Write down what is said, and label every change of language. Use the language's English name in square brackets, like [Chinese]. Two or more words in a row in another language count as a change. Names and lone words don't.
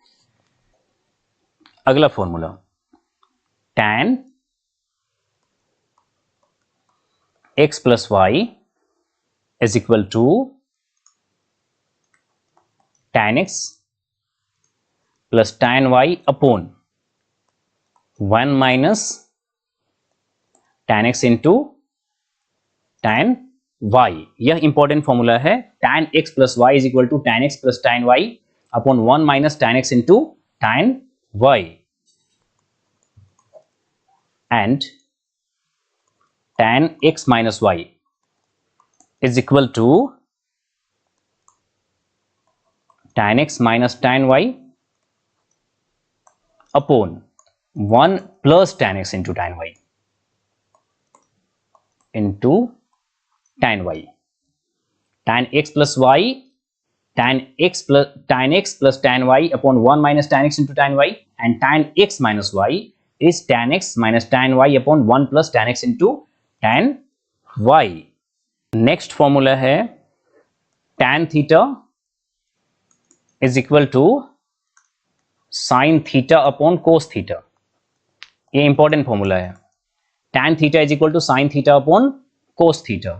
[English] अगला formula tan x plus y is equal to tan x plus tan y upon 1 minus tan x into tan y। [Hindi] यह इंपॉर्टेंट फॉर्मूला है। [English] tan x plus y is equal to tan x plus tan y upon 1 minus tan x into tan y and tan x minus y is equal to tan x minus tan y upon 1 plus tan x into tan y into tan y। tan x plus y, tan x plus tan y upon 1 minus tan x into tan y and tan x minus y is tan x minus tan y upon 1 plus tan x into tan y। next formula है tan theta is equal to sine theta upon cos theta। [Hindi] ये इंपॉर्टेंट फॉर्मूला है। [English] tan theta is equal to sine theta upon cos theta.